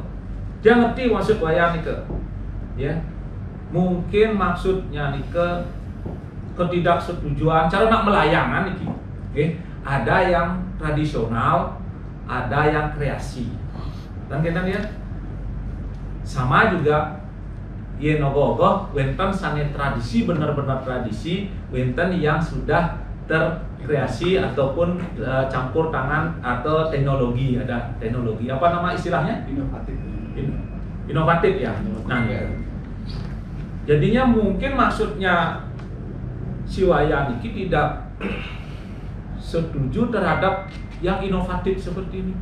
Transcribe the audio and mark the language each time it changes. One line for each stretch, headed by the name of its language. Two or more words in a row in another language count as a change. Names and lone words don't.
Indonesian: Dia ngerti maksud Wayan nih ya. Mungkin maksudnya nih ketidaksetujuan cara nak melayangan nih, ada yang tradisional, ada yang kreasi, dan kita lihat sama juga
Balinese: yen ogoh-ogoh wenten sane tradisi
Indonesian: benar-benar tradisi, wenten yang sudah terkreasi ataupun campur tangan atau teknologi, ada teknologi apa nama istilahnya? Inovatif ya. Nah, jadinya mungkin maksudnya si Wayan ini tidak setuju terhadap yang inovatif seperti ini.